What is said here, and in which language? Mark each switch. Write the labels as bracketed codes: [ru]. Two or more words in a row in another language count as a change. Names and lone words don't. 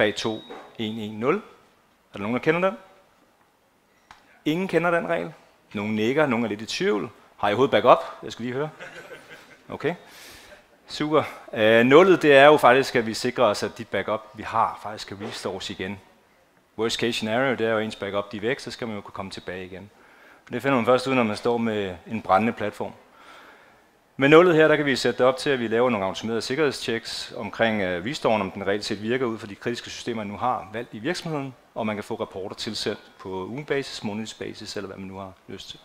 [da] Er der nogen, der kender den? Ingen kender den regel. Nogle nikker, nogle er lidt i tvivl. Har I overhovedet backup? Jeg skal lige høre. Okay. Super. Nullet, det er jo faktisk, at vi sikrer os, at dit backup, vi har, faktisk kan restores igen. [en] Worst case scenario, [da] det er jo ens backup, de er væk, så skal man jo kunne komme tilbage igen. Det finder man først ud, når man står med en brændende platform. Med nullet her, der kan vi sætte det op til, at vi laver nogle automaterede sikkerhedschecks omkring restoren, om den reelt set virker ud for de kritiske systemer, man nu har valgt i virksomheden, og man kan få rapporter tilsendt på ugebasis, månedsbasis, eller hvad man nu har lyst til.